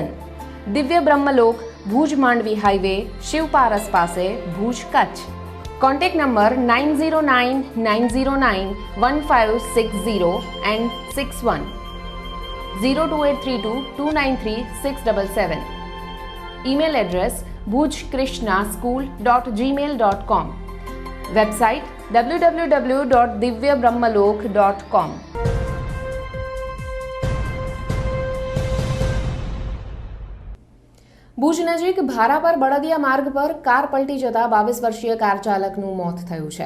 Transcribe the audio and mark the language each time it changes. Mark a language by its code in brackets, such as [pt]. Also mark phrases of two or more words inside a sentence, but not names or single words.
[gu] દિવ્ય બ્રહ્મલોક, ભુજ માંડવી હાઈવે, શિવપારસ પાસે, ભુજ, કચ્છ. કોન્ટેક્ટ નંબર 9099091560 and 61, 02832 293 677. ઈમેલ એડ્રેસ bhujkrishnaSchool.gmail.com. વેબસાઇટ www.divyabrahmalok.com. ભુજ નજીક ભારાપર બળદિયા માર્ગ પર કાર પલટી જતા 22 વર્ષીય કાર ચાલકનું મોત થયું છે.